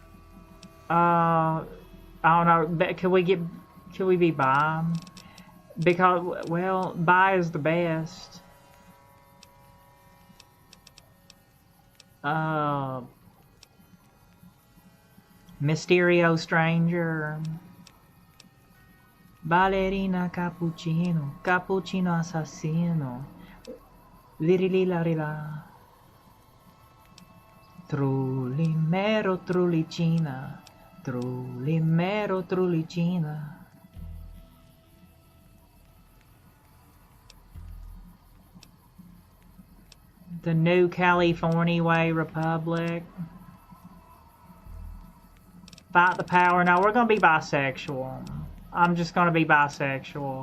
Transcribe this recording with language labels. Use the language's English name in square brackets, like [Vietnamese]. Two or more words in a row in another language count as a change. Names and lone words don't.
[English] I don't know. Can we be bi? Because, well, bi is the best. Mysterio Stranger. Ballerina cappuccino. Cappuccino assassino. Lirilarila. Trulimero trulicina. Trulimero trulicina. The New California Way Republic. Fight the power. No, we're gonna be bisexual. I'm just gonna be bisexual.